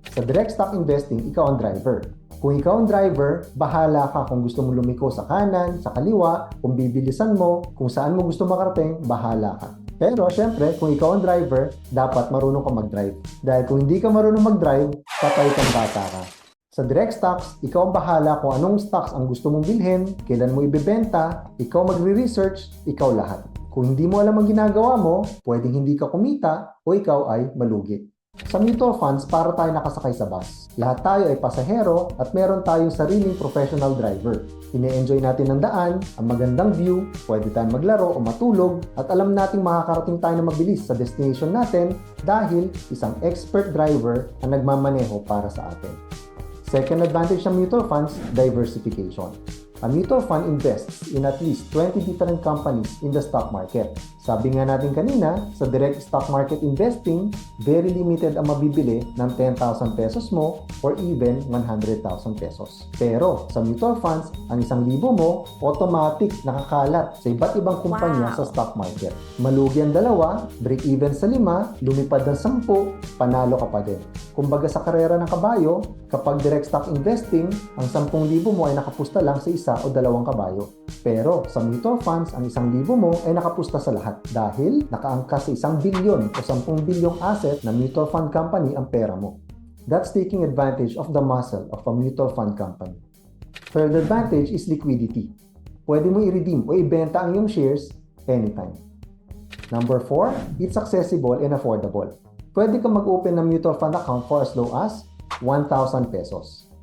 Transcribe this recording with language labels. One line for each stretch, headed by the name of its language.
Filipino: Sa direct stock investing, ikaw ang driver. Kung ikaw ang driver, bahala ka kung gusto mo lumiko sa kanan, sa kaliwa, kung bibilisan mo, kung saan mo gusto makarating, bahala ka. Pero syempre, kung ikaw ang driver, dapat marunong ka mag-drive. Dahil kung hindi ka marunong mag-drive, patay kang bata ka. Sa direct stocks, ikaw ang bahala kung anong stocks ang gusto mong bilhin, kailan mo ibebenta, ikaw magre-research, ikaw lahat. Kung hindi mo alam ang ginagawa mo, pwedeng hindi ka kumita o ikaw ay malugi. Sa mutual funds, para tayo nakasakay sa bus. Lahat tayo ay pasahero at meron tayong sariling professional driver. Ine-enjoy natin ang daan, ang magandang view, pwede tayong maglaro o matulog, at alam nating makakarating tayo na mabilis sa destination natin dahil isang expert driver ang nagmamaneho para sa atin.
English: Second advantage ng mutual funds, diversification. A mutual fund invests in at least 20 different companies in the stock market.
Filipino: Sabi nga natin kanina, sa direct stock market investing, very limited ang mabibili ng 10,000 pesos mo or even 100,000 pesos. Pero sa mutual funds, ang 1,000 mo, automatic nakakalat sa iba't ibang kumpanya sa stock market. Malugi ang 2, break even sa 5, lumipad ng 10, panalo ka pa din. Kumbaga sa karera ng kabayo, kapag direct stock investing, ang 10,000 mo ay nakapusta lang sa 1 o 2 kabayo. Pero sa mutual funds, ang 1,000 mo ay nakapusta sa lahat dahil nakaangkas sa 1 bilyon o 10 bilyong asset na mutual fund company ang pera mo.
English: That's taking advantage of the muscle of a mutual fund company. Third advantage is liquidity.
Filipino: Pwede mo i-redeem o ibenta ang iyong shares anytime.
English: Number 4, it's accessible and affordable.
Filipino: Pwede kang mag-open ng
English: mutual fund account for as low as 1,000 pesos.